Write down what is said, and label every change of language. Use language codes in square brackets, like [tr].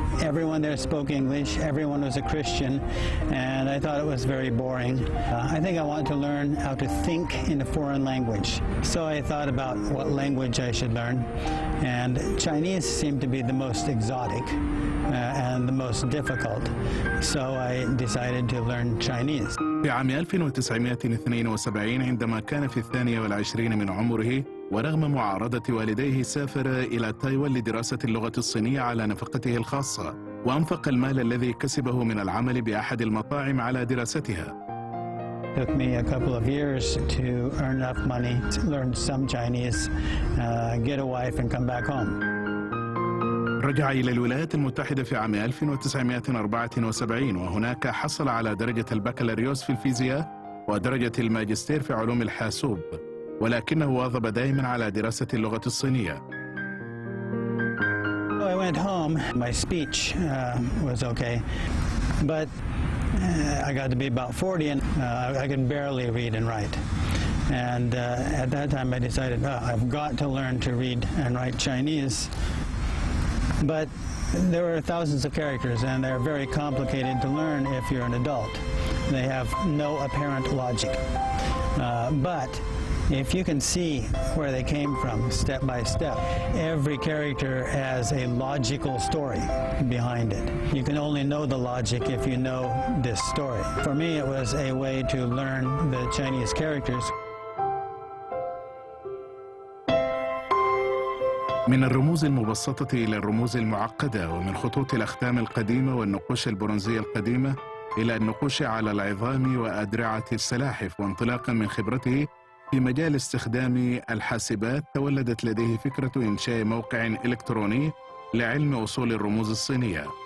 [en] Everyone there spoke English, everyone was a Christian, and I thought it was very boring. I think I wanted to learn how to think in a foreign language. So I thought about what language I should learn, and Chinese seemed to be the most exotic and the most difficult. So I decided to learn Chinese. [ar] في عام 1972 عندما كان في 22 من عمره، ورغم معارضة والديه سافر إلى تايوان لدراسة اللغة الصينية على نفقته الخاصة، وأنفق المال الذي كسبه من العمل بأحد المطاعم على دراستها. [en] It took me a couple of years to earn enough money to learn some Chinese, get a wife and come back home. [ar] رجع إلى الولايات المتحدة في عام 1974، وهناك حصل على درجة البكالوريوس في الفيزياء ودرجة الماجستير في علوم الحاسوب، ولكنه واظب دائما على دراسة اللغة الصينية. [en] I went home. My speech was okay, but I got to be about 40 and I could barely read and write. And at that time I decided, I've got to learn to read and write Chinese. But there were thousands of characters and they're very complicated to learn if you're an adult. They have no apparent logic. But if you can see where they came from step by step, every character has a logical story behind it. You can only know the logic if you know this story. For me, it was a way to learn the Chinese characters. [ar] من الرموز المبسطة إلى الرموز المعقدة، ومن خطوط الأختام القديمة والنقوش البرونزية القديمة إلى النقوش على العظام وأدرعة السلاحف، وانطلاقا من خبرته في مجال استخدام الحاسبات تولدت لديه فكرة إنشاء موقع إلكتروني لعلم أصول الرموز الصينية.